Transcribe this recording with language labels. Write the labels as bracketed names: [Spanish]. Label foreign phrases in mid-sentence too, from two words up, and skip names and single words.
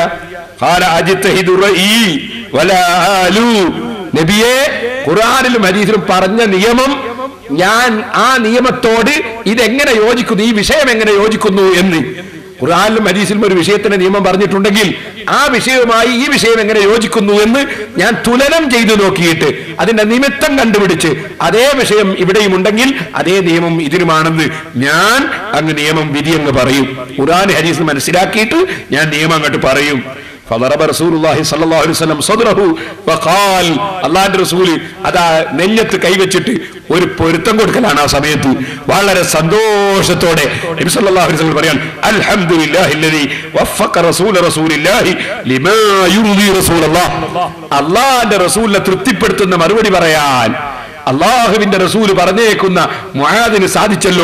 [Arabic] قال أجتهد رأيي ولا آلو, [Malayalam] നബിയെ ഖുർആനിലും ഹദീസിലും പറഞ്ഞ നിയമം ഞാൻ ആ നിയമത്തോട് ഇതെങ്ങനെ യോജിക്കുന്നു, ഈ വിഷയം എങ്ങനെ യോജിക്കുന്നു എന്ന് ഖുർആനിലും ഹദീസിലും ഒരു വിഷയത്തിന്റെ നിയമം പറഞ്ഞിട്ടുണ്ടെങ്കിൽ ആ വിഷയവുമായി ഈ വിഷയം എങ്ങനെ യോജിക്കുന്നു എന്ന് ഞാൻ തുലനം ചെയ്തു നോക്കിയിട്ട് അതിന്റെ നിമിത്തം കണ്ടുപിടിച്ച് അതേ വിഷയം ഇവിടെയും ഉണ്ടെങ്കിൽ അതേ നിയമം ഇതിനുമാണെന്ന് ഞാൻ അങ്ങ് നിയമം വിധി എന്ന് പറയും. ഖുർആൻ ഹദീസ് മനസ്സിലാക്കിയിട്ട് ഞാൻ നിയമം അങ്ങോട്ട് പറയും. [Arabic] فضرب رسول الله صلى الله عليه وسلم صدره وقال, [Malayalam] അല്ലാഹുവിന്റെ റസൂൽ അതാ നെഞ്ഞത്ത് കൈവച്ചിട്ട് ഒരു പൊരുത്തം കൊടുക്കലാണ്. ആ സമയത്ത് വളരെ സന്തോഷത്തോടെ നബി [Arabic] صلى الله عليه وسلم [Malayalam] പറയാൻ, [Arabic] الحمد لله الذي وفق رسول الله لما يرضي رسول الله, [Malayalam] അല്ലാഹുവിന്റെ റസൂലിനെ തൃപ്തിപ്പെടുത്തുന്ന മറുപടി പറയാൻ അല്ലാഹുവിന്റെ റസൂൽ പറഞ്ഞേക്കുന്ന മുആദിന് സാധിച്ചല്ലോ.